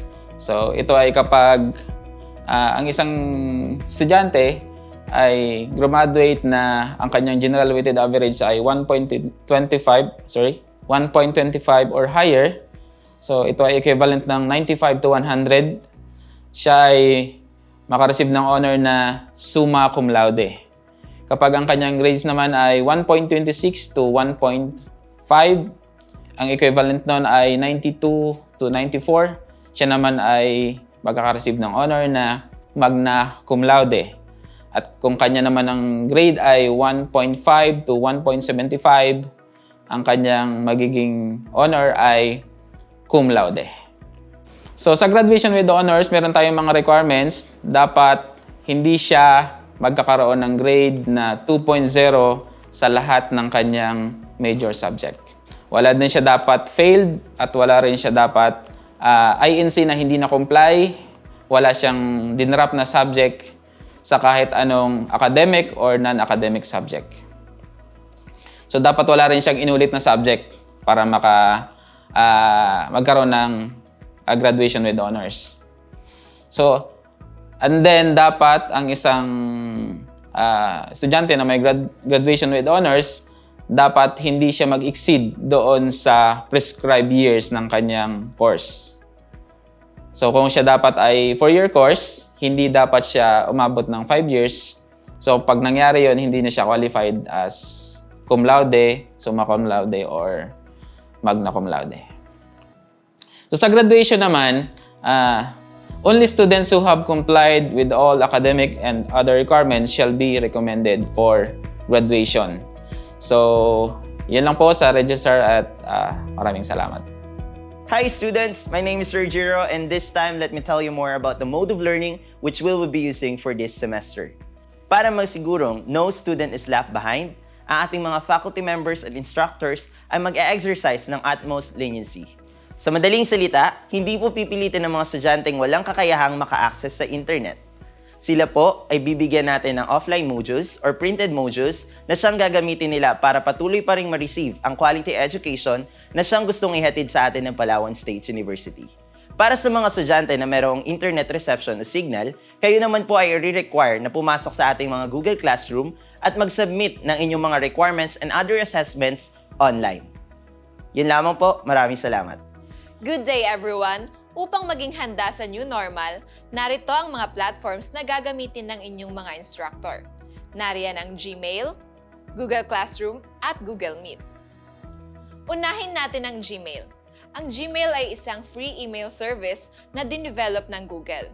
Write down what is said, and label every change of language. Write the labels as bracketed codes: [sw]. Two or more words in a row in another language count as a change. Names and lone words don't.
[tl] So ito ay kapag ang isang estudyante ay graduate na ang kanyang [en] General Weighted Average [tl] ay 1.25 [en] or higher. [tl] So ito ay equivalent ng 95 to 100. Siya ay makareceive ng honor na [la] summa cum laude. [tl] Kapag ang kanyang grades naman ay 1.26 to 1.5, ang equivalent nun ay 92 to 94, siya naman ay magkaka-receive ng honor na [la] magna cum laude. [tl] At kung kanya naman ang grade ay 1.5 to 1.75, ang kanyang magiging honor ay [la] cum laude. [tl] So sa [en] graduation with honors, [tl] meron tayong mga requirements. Dapat hindi siya magkakaroon ng grade na 2.0 sa lahat ng kanyang [en] major subject. [tl] Wala din siya dapat failed at wala rin siya dapat INC na hindi na-comply. Wala siyang dinrap na subject sa kahit anong [en] academic or non-academic subject. [tl] So dapat wala rin siyang inulit na subject para magkaroon ng [en] graduation with honors. So, and then [tl] dapat ang isang estudyante na may [en] graduation with honors, [tl] dapat hindi siya mag-exceed doon sa [en] prescribed years [tl] ng kanyang course. So, kung siya dapat ay [en] 4-year course, [tl] hindi dapat siya umabot ng 5 years. So, pag nangyari yon, hindi na siya [en] qualified as [la] cum laude, summa cum laude, or magna cum laude. [tl] So sa graduation naman, [en] only students who have complied with all academic and other requirements shall be recommended for graduation. [tl] So, yun lang po sa register at maraming salamat. [en] Hi students, my name is Sir Jiro, and this time let me tell you more about the mode of learning which we will be using for this semester. [tl] Para magsigurong [en] no student is left behind, [tl] ang ating mga [en] faculty members and instructors [tl] ay mag-e-exercise ng [en] utmost leniency. [tl] Sa madaling salita, hindi po pipilitin ng mga estudyanteng walang kakayahang maka-access sa internet. Sila po ay bibigyan natin ng [en] offline modules or printed modules [tl] na siyang gagamitin nila para patuloy pa rin ma-receive ang [en] quality education [tl] na siyang gustong ihatid sa atin ng Palawan State University. Para sa mga estudyante na mayroong [en] internet reception [tl] o signal, kayo naman po ay i-require na pumasok sa ating mga Google Classroom at mag-submit ng inyong mga [en] requirements and other assessments online. [tl] Yun lamang po, maraming salamat. [en] Good day everyone! [tl] Upang maging handa sa [en] new normal, [tl] narito ang mga platforms na gagamitin ng inyong mga instructor. Nariyan ang Gmail, Google Classroom, at Google Meet. Unahin natin ang Gmail. Ang Gmail ay isang [en] free email service [tl] na dinevelop ng Google.